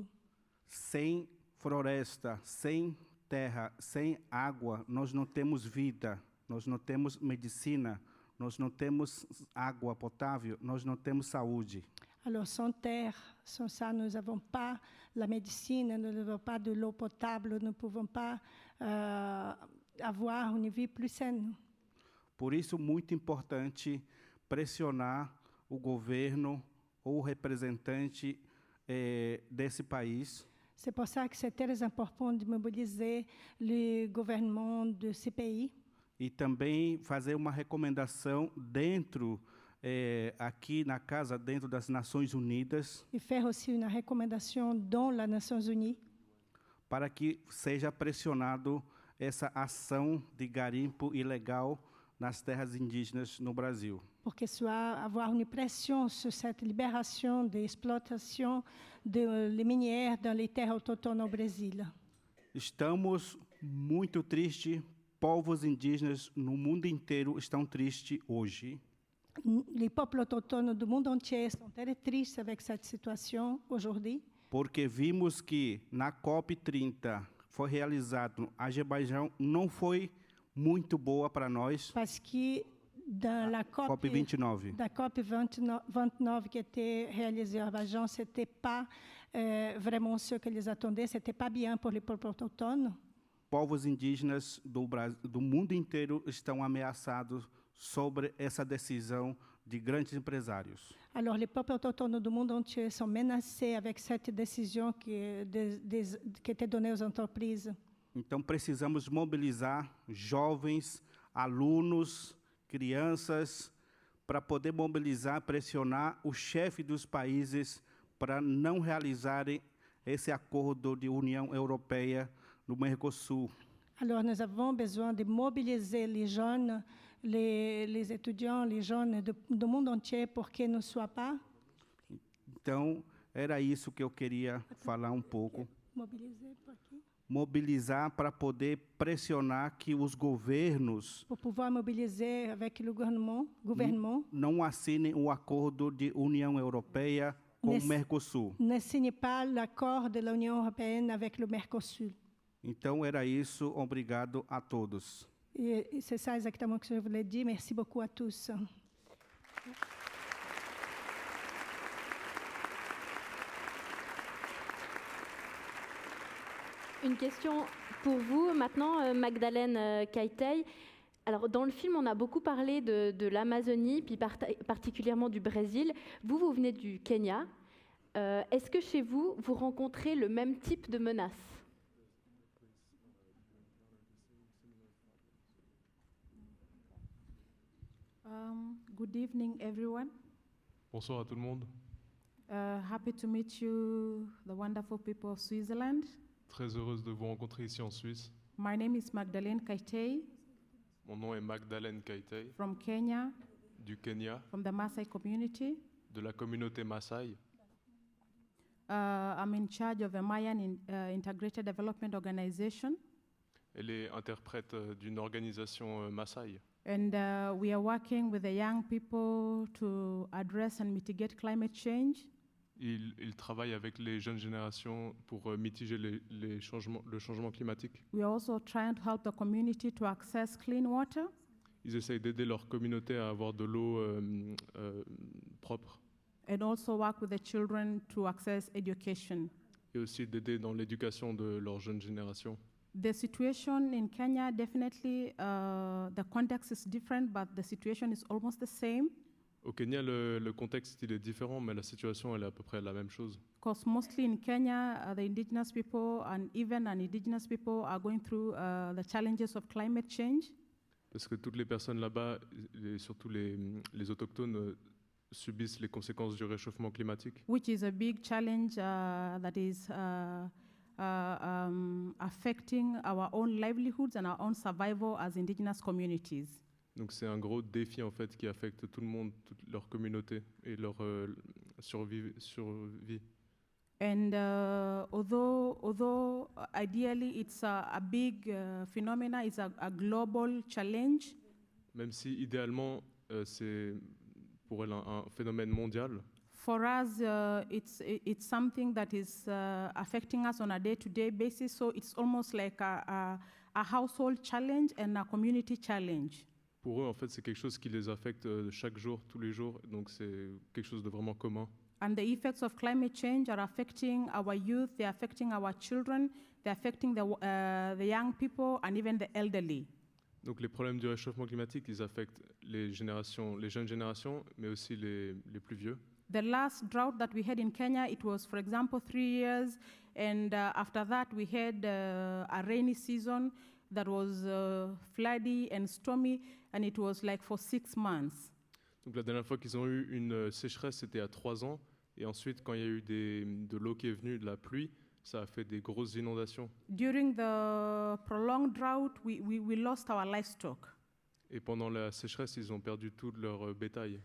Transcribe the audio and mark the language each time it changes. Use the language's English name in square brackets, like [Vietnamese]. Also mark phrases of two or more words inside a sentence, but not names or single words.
[Portuguese] Sem floresta, sem terra, sem água, nós não temos vida, nós não temos medicina, nós não temos água potável, nós não temos saúde. [French] Alors, sans terre, sans ça, nous n'avons pas la médecine, nous n'avons pas de l'eau potable, nous ne pouvons pas avoir une vie plus saine. [Portuguese] Por isso, muito importante pressionar o governo ou o representante desse país [French] C'est pour ça que c'est très important de mobiliser le gouvernement de ces pays [Portuguese] e também fazer uma recomendação dentro, aqui na casa, dentro das Nações Unidas, [French] et faire aussi une recommandation dans les Nations Unies [Portuguese] para que seja pressionado essa ação de garimpo ilegal nas terras indígenas no Brasil. [French] pour que soit avoir une pression sur cette libération de l'exploitation des minières dans les terres autochtones au Brésil. [Portuguese] Estamos muito tristes, povos indígenas no mundo inteiro estão tristes hoje, [French] Les peuples autochtones du monde entier sont très tristes avec cette situation aujourd'hui [Portuguese] porque vimos que na COP30 foi realizado no Azerbaijão, não foi muito boa para nós, [French] parce que dans la COP29. COP 29 qui était réalisée à Abidjan, ce n'était pas vraiment ce que les attendaient, ce n'était pas bien pour les peuples autochtones. [Portuguese] Povos indígenas do mundo inteiro estão ameaçados sobre essa decisão de grandes empresários. [French] Alors les peuples autochtones du monde entier sont menacés avec cette décision qui était donnée aux entreprises. [Portuguese] Então, precisamos mobilizar jovens, alunos, crianças, para poder mobilizar, pressionar o chefe dos países para não realizarem esse acordo de União Europeia no Mercosul. [French] Alors nous avons besoin de mobiliser les jeunes, les étudiants, les jeunes du monde entier pour qu'ils ne soient pas [Portuguese] Então, era isso que eu queria falar um pouco. [French] mobilisés pour qui? [Portuguese] Mobilizar para poder pressionar que os governos [French] Pour pouvoir mobiliser avec le gouvernement [Portuguese] não assinem o acordo de União Europeia com o Nesse- Mercosul. [French] ne signe pas l'accord de l'Union européenne avec le Mercosur. [Portuguese] Então, era isso. Obrigado a todos. [French] Et c'est ça exactement ce que je voulais dire. Merci beaucoup à tous. Une question pour vous maintenant, Magdalene Kaitei. Alors, dans le film, on a beaucoup parlé de l'Amazonie, puis particulièrement du Brésil. Vous venez du Kenya. Est-ce que chez vous, vous rencontrez le même type de menaces? [English] Good evening, everyone. [French] Bonsoir à tout le monde. [English] Happy to meet you, the wonderful people of Switzerland. [French] Très heureuse de vous rencontrer ici en Suisse. [English] My name is Magdalene Kaitei [French] Mon nom est Magdalene Kaitei, [English] from Kenya, [French] du Kenya, [English] from the Maasai community. [French] de la communauté Maasai. [English] I'm in charge of a Mayan Integrated Development Organization, [French] Elle est interprète d'une organisation Maasai. [English] And we are working with the young people to address and mitigate climate change. [French] Il travaille avec les jeunes générations pour mitiger le changement climatique. [English] We are also trying to help the community to access clean water. [French] Ils essayent d'aider leur communauté à avoir de l'eau propre [English] And also work with the children to access education. [French] et aussi d'aider dans l'éducation de leur jeune génération. [English] The situation in Kenya, definitely, the context is different, but the situation is almost the same. [French] Au Kenya, le contexte il est différent, mais la situation elle est à peu près la même chose. [English] Because mostly in Kenya, the indigenous people and even non-indigenous people are going through the challenges of climate change. [French] Parce que toutes les personnes là-bas, et surtout les autochtones, subissent les conséquences du réchauffement climatique. [English] Which is a big challenge that is affecting our own livelihoods and our own survival as indigenous communities. [French] Donc c'est un gros défi en fait qui affecte tout le monde, toute leur communauté et leur survie. [English] And although ideally it's a big phenomena, it's a global challenge. [French] Même si idéalement c'est pour elle un phénomène mondial. [English] For us, it's something that is affecting us on a day-to-day basis. So it's almost like a household challenge and a community challenge. [French] Pour eux, en fait, c'est quelque chose qui les affecte chaque jour, tous les jours. Donc c'est quelque chose de vraiment commun. [English] And the effects of climate change are affecting our youth, they're affecting our children, they're affecting the young people and even the elderly. [French] Donc les problèmes du réchauffement climatique, ils affectent les jeunes générations, mais aussi les plus vieux. [English] The last drought that we had in Kenya, it was, for example, 3 years, and after that we had a rainy season that was floody and stormy, and it was like for 6 months. [French] Donc la dernière fois qu'ils ont eu une sécheresse, c'était à 3 ans. Et ensuite, quand il y a eu de l'eau qui est venue, de la pluie, ça a fait des grosses inondations. [English] During the prolonged drought, we lost our livestock. [French] Et pendant la sécheresse, ils ont perdu tout leur bétail.